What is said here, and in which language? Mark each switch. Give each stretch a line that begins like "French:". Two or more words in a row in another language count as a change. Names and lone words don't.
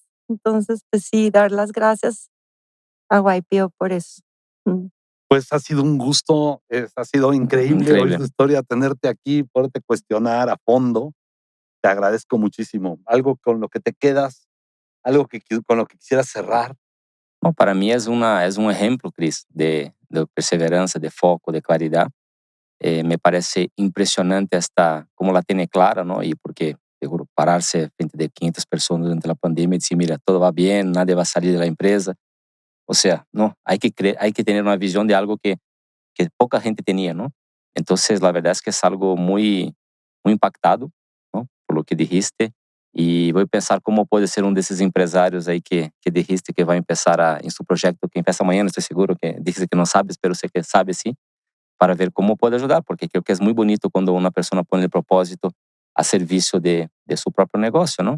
Spanish: Entonces, pues sí, dar las gracias a YPO por eso. Pues ha sido un gusto, ha sido increíble oír Increíble. tu historia, tenerte aquí, poderte cuestionar a fondo. Te agradezco muchísimo. Algo con lo que te quedas, algo con lo que quisieras cerrar.
Portuguese: Bom, para mim é um exemplo, Cris, de perseverança, de foco, de claridade.
Spanish: Me parece
Portuguese: impressionante como ela tem clara, ¿no?
Spanish: Y porque seguro pararse frente de
Portuguese: 500 pessoas durante a pandemia e dizer,
Spanish: mira, todo va bien, nadie va a salir de la empresa. O sea, no, hay que tener una visión de algo que poca gente tenía, ¿no? Entonces, la verdad es que es algo muy, muy impactado, ¿no? Por lo que dijiste. Y voy a pensar cómo puede ser de esos empresarios ahí que dijiste que va a empezar en su proyecto, que empieza mañana, estoy seguro que dijiste que no sabes, pero sé que sabes, sí, para ver cómo puede ayudar, porque creo que es muy bonito cuando una persona pone el propósito a servicio de su propio negocio, ¿no?